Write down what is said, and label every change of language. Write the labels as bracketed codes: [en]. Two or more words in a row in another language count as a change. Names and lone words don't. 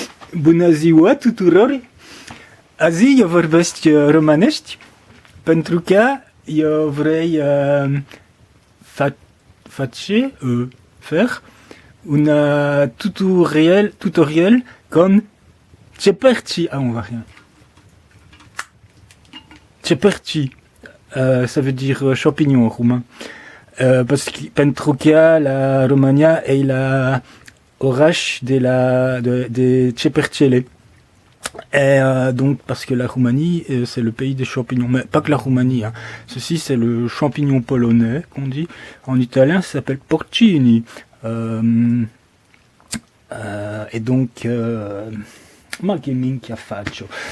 [ro] Bună ziua tuturor! Azi eu vorbesc românești pentru că eu vrei [fr] faire un tutoriel comme ceperci. Ah, on va rien. Ceperci, ça veut dire champignon en roumain. Parce que [ro] pentru că la România e la oraș de cepercele. [fr] Et donc parce que la Roumanie c'est le pays des champignons, mais pas que la Roumanie, hein. Ceci c'est le champignon polonais qu'on dit. En italien ça s'appelle porcini. Et donc [it] ma che minchia faccio.